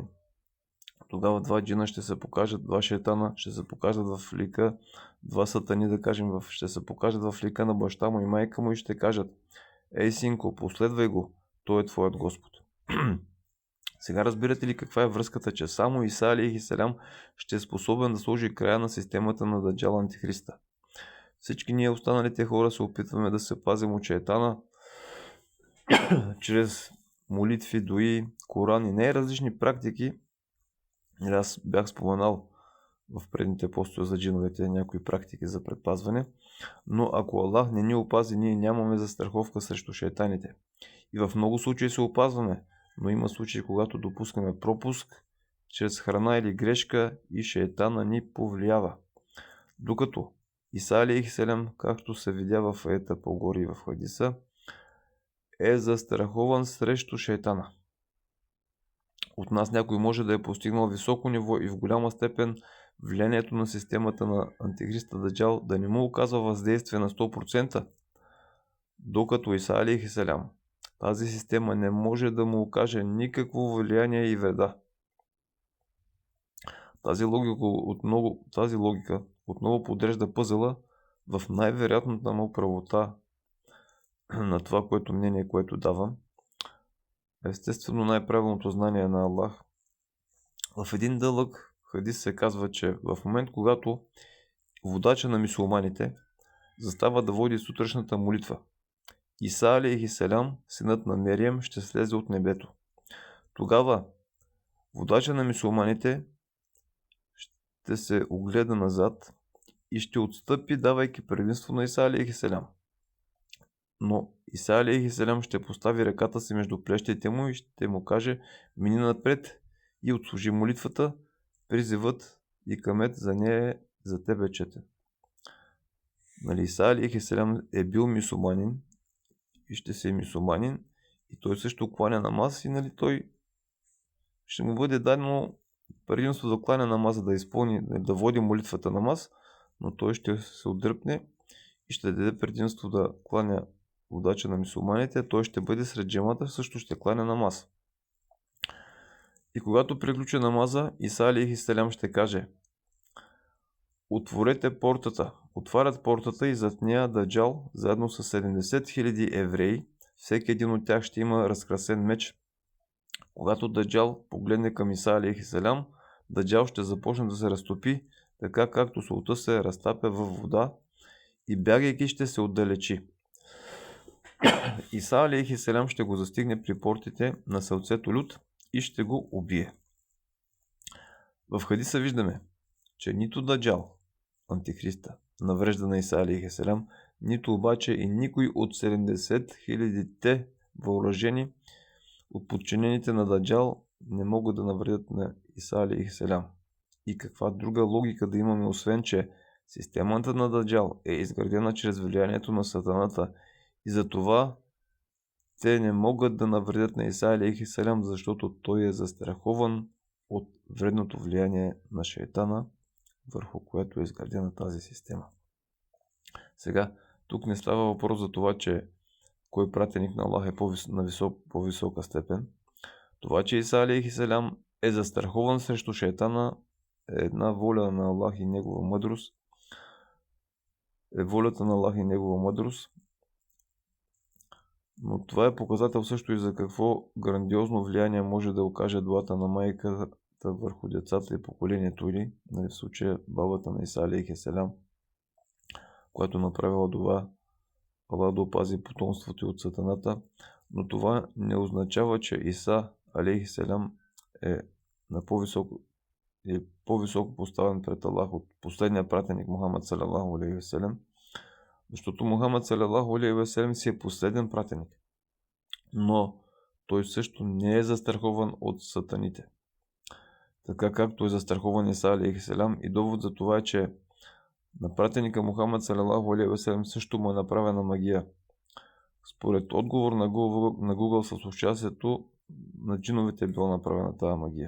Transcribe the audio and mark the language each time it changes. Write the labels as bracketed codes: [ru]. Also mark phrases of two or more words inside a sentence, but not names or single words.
[bg] Тогава два джина ще се покажат, два шейтана ще се покажат в лика, два сатани, да кажем, ще се покажат в лика на баща му и майка му и ще кажат: ей, синко, последвай го, той е твоят Господ. Сега разбирате ли каква е връзката, че само Иса [ar] عليه السلام [bg] ще е способен да сложи края на системата на Даджал Антихриста? Всички ние останалите хора се опитваме да се пазим от шейтана чрез молитви, дуи, Коран и най-различни практики. Аз бях споменал в предните постове за джиновете някои практики за предпазване, но ако Аллах не ни опази, ние нямаме застраховка срещу шейтаните. И в много случаи се опазваме, но има случаи, когато допускаме пропуск чрез храна или грешка и шейтана ни повлиява. Докато Иса [ar] عليه السلام, [bg] както се видя в аята по-горе и в хадиса, е застрахован срещу шейтана. От нас някой може да е постигнал високо ниво и в голяма степен влиянието на системата на Антихриста Даджал да не му оказва въздействие на 100%, докато Иса [ar] عليه السلام, [bg] тази система не може да му окаже никакво влияние и вреда. Тази логика отново подрежда пъзела в най-вероятната му правота на това, което мнение, което давам. Естествено, най-правилното знание на Аллах. В един дълъг хадис се казва, че в момент, когато водача на мюсюлманите застава да води сутрешната молитва, Иса [ar] عليه السلام, [bg] синът на Мериям, ще слезе от небето. Тогава водача на мюсюлманите ще се огледа назад и ще отстъпи, давайки предимство на Иса [ar] عليه السلام. [bg] Но Иса [ar] عليه السلام [bg] ще постави ръката си между плещите му и ще му каже: мини напред и отслужи молитвата, призивът и камет за нея е за тебе четен. Иса [ar] عليه السلام [bg] е бил мюсюлманин и ще се е мюсюлманин и той също кланя намаз и той ще му бъде дадено предимство да кланя намаза, да изпълни, да води молитвата намаз, но той ще се отдръпне и ще даде предимство да кланя водача на мюсюлманите, той ще бъде сред джамата, също ще кланя намаз. И когато приключи намаза, Иса [ar] عليه السلام [bg] ще каже: отворете портата. Отварят портата и зад нея Даджал, заедно с 70 000 евреи, всеки един от тях ще има разкрасен меч. Когато Даджал погледне към Иса [ar] عليه السلام, [bg] Даджал ще започне да се разтопи, така както солта се разтапя във вода и бягайки ще се отдалечи. Иса [ar] عليه السلام [bg] ще го застигне при портите на селцето Люд и ще го убие. В хадиса виждаме, че нито Даджал, Антихриста, наврежда на Иса [ar] عليه السلام, [bg] нито обаче и никой от 70 000-те въоръжени от подчинените на Даджал не могат да навредят на Иса [ar] عليه السلام. [bg] И каква друга логика да имаме, освен че системата на Даджал е изградена чрез влиянието на сатаната и затова те не могат да навредят на Иса [ar] عليه السلام, [bg] защото той е застрахован от вредното влияние на шейтана, върху което е изградена тази система. Сега, тук не става въпрос за това, че кой пратеник на Аллах е по-висока степен. Това, че Иса [ar] عليه السلام [bg] е застрахован срещу шейтана, е една воля на Аллах и негова мъдрост. Волята на Аллах и негова мъдрост. Но това е показател също и за какво грандиозно влияние може да окаже дуата на майката върху децата и поколението, или в случая бабата на Иса [ar] عليه السلام, [bg] която направила дуа Аллах да опази потомството от сатаната, но това не означава, че Иса [ar] عليه السلام [bg] е на по-високо поставен пред Аллах от последния пратеник Мухаммад [ar] صلى الله عليه وسلم, [bg] защото Мухаммад [ar] صلى الله عليه وسلم [bg] си е последен пратеник, но той също не е застрахован от сатаните. така както е застрахован Иса алейхиселям, и довод за това е, че на пратеника Мухаммад [ar] صلى الله عليه وسلم [bg] също му е направена магия. Според отговор на Google с участието на джиновете е била направена тази магия.